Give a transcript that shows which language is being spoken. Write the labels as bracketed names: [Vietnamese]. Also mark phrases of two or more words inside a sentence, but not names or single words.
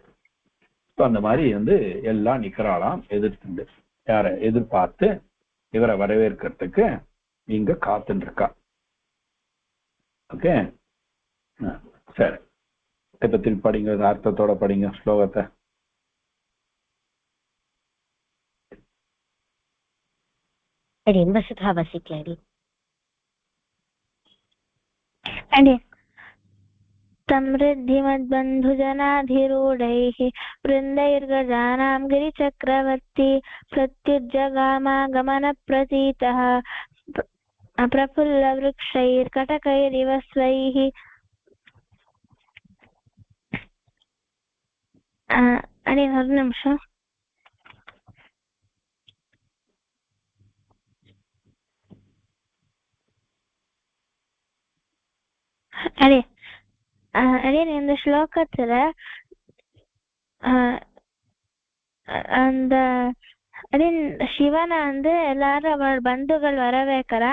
[Tamil] அந்த மாதிரி வந்து எல்லாம் நிக்கிறாளாம் எதிர்த்து, யார எதிர்பார்த்து இவரை வரவேற்கிறதுக்கு இங்க காத்துட்டு இருக்கா. ஓகே, சரி, இப்ப திருப்பி படிங்க, அர்த்தத்தோட படிங்க ஸ்லோகத்தை. वसुधा वसिक्लारि [Sanskrit] समृद्धिमद्बन्धुजनाधिरूढैः वृन्दैर्गजानां गिरिचक्रवर्ती प्रत्युज्जगामागमनप्रतीतः प्रफुल्लवृक्षैर्कटकैरिव स्वैः. [Tamil] अरे ஒரு நிமிஷம். அடே இந்த ஸ்லோகத்துல அந்த சிவனை வந்து எல்லாரும் அவள் பந்துகள் வரவேற்கிறா.